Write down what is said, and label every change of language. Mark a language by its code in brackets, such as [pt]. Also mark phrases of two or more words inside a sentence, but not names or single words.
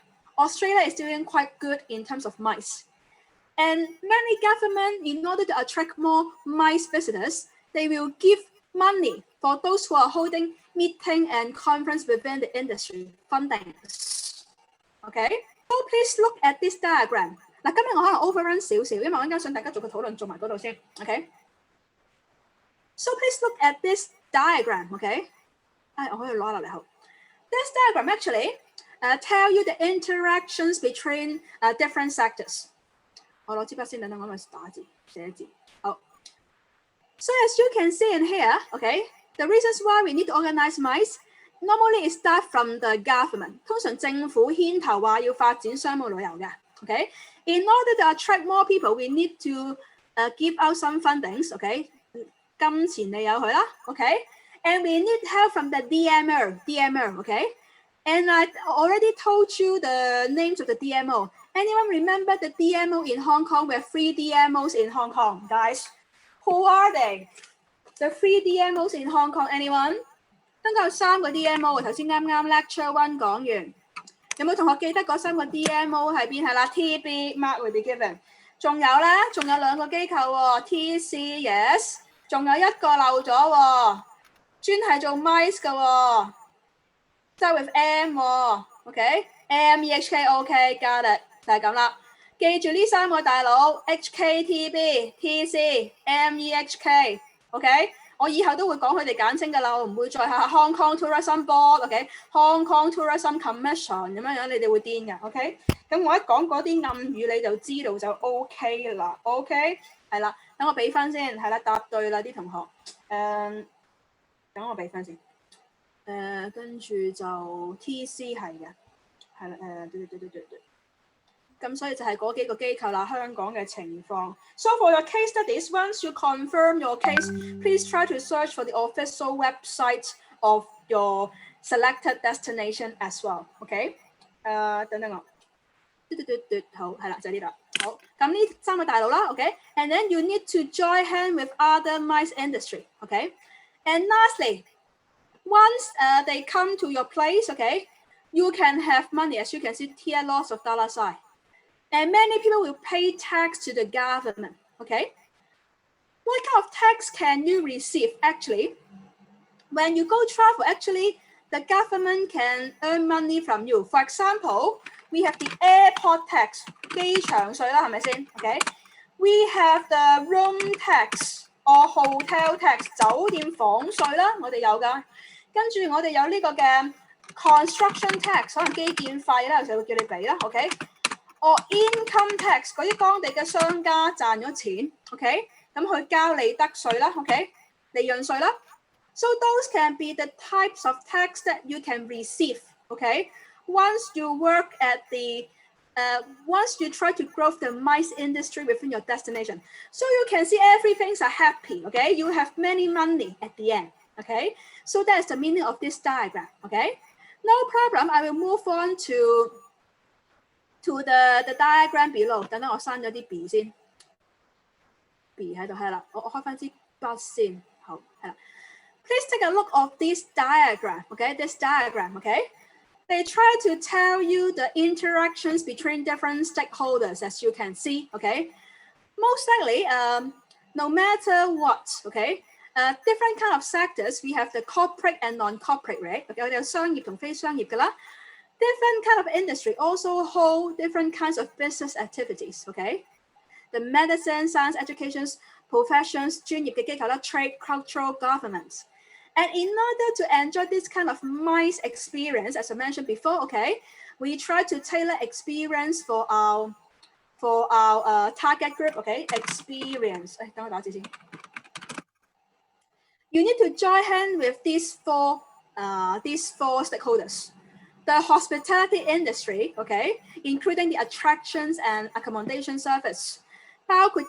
[en] Australia is doing quite good in terms of MICE. And many governments, in order to attract more MICE visitors, they will give money for those who are holding meeting and conference within the industry funding. Okay, so please look at this diagram. [yue] 嗱，今日我可能 overrun 少少，因為我陣間想大家做個討論，做埋嗰度先。Okay. [en] So please look at this diagram. Okay. [yue] 我可以攞落嚟好。 [en] This diagram actually tell you the interactions between different sectors. [yue] 我攞支筆先，等等我咪打字寫字。 [en] 好。So as you can see in here, okay, the reasons why we need to organize MICE normally it start from the government. [yue] 通常政府牽頭話要發展商務旅遊嘅。 [en] Okay, in order to attract more people, we need to give out some fundings. Okay, [yue] 金錢你有佢啦。 [en] Okay, and we need help from the DMO. Okay, and I already told you the names of the DMO. Anyone remember the DMO in Hong Kong? We have 3 DMOs in Hong Kong, guys. Who are they? The 3 DMOs in Hong Kong, anyone? [yue] 香港有3個 DMO， 頭先啱 lecture 1講完，有冇同學記得嗰3個 DMO 係邊？係啦 ， [en] TB mark will be given。 [yue] 仲有咧，仲有2個機構喎 ，TC yes， 仲有1個漏咗喎，專係做 mice 嘅喎，即係 with M 喎 ，OK，MEHK OK， [en] got it， [yue] 就係咁啦。記住呢3個大佬 HKTB、TC、MEHK，OK， 我以後都會講佢哋簡稱㗎啦，我唔會再係 Hong Kong Tourism Board，OK，Hong Kong Tourism Commission 咁樣，你哋會癲㗎 ，OK。咁我一講嗰啲暗語你就知道就 OK 啦 ，OK， 係啦，等我俾分先，係啦，答對啦啲同學，等我俾分先，跟住就 TC 係嘅，係啦，對。咁所以就係嗰幾個機構啦，香港嘅情況。 [en] So for your case studies, once you confirm your case, please try to search for the official website of your selected destination as well. [yue] OK， 等等我，好係啦，就係呢度。好，咁呢3個大佬啦 [en] ，OK，and then you need to join hand with other MICE industry. OK，and lastly, once they come to your place, OK, you can have money as you can see here, lots of dollar sign.And many people will pay tax to the government, okay? What kind of tax can you receive, actually? When you go travel, actually, the government can earn money from you. For example, we have the airport tax, [yue] 機場稅啦，係咪先 ？Okay? [en] We have the room tax or hotel tax, [yue] 酒店房稅啦，我哋有㗎。跟住我哋有呢個嘅 [en] construction tax， [yue] 可能基建費啦，有時會叫你俾啦 ，OK？ [en] or income tax [yue] 嗰啲當地嘅商家賺咗錢 ，OK， 咁佢交利得稅啦 ，OK， 利潤稅啦。 [en] So those can be the types of tax that you can receive, OK. Once you work at once you try to grow the MICE industry within your destination, so you can see everything's are happy, OK. You have many money at the end, OK. So that's the meaning of this diagram, OK. No problem. I will move on to the diagram below。 [yue] 等等我刪咗啲 B 先 ，B 喺度係啦，我開翻支筆先，好係啦。 [en] Please take a look of this diagram, okay? This diagram, okay? They try to tell you the interactions between different stakeholders, as you can see, okay? Most likely, no matter what, okay? Different kind of sectors, we have the corporate and non-corporate, right? Okay, [yue] 我哋有商業同非商業㗎啦。 [en] Different kind of industry also hold different kinds of business activities, okay? The medicine, science, education, professions, [yue] 專業嘅機構啦 [en] trade, cultural, governments. And in order to enjoy this kind of MICE experience, as I mentioned before, okay, we try to tailor experience for our target group, okay? Experience. [yue] 等我打字先。 [en] You need to join hand with these four stakeholders.The hospitality industry, okay, including the attractions and accommodation service, [yue] 包括